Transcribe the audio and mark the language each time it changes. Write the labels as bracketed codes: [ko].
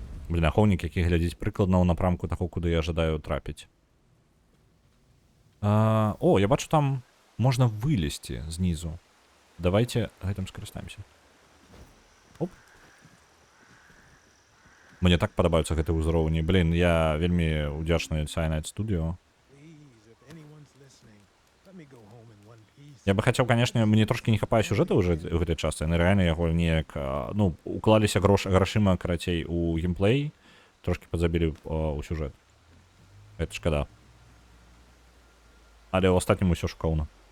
[be] Блін, ахоўнік, які глядзіць прыкладна ў напрамку таго, куды я жадаю трапіць. О, я бачу, там можна вылезці знізу. Давайте гэтым скарыстаемся. Оп. Мне так падабаюцца гэтыя ўзроўні. Блін, я вельмі ўдзячны Cyanide Studio. [en] Please, if anyone's listening, let me go home in one piece. [be] Я бы хацеў, канешне, мне трошкі не хапае сюжэта ўжо ў гэтай частцы. Яны рэальна яго неяк, ну, уклаліся грашыма, карацей, у геймплей, трошкі падзабілі ў сюжэт. Гэта шкада. Але ў астатнім усё шукаўна.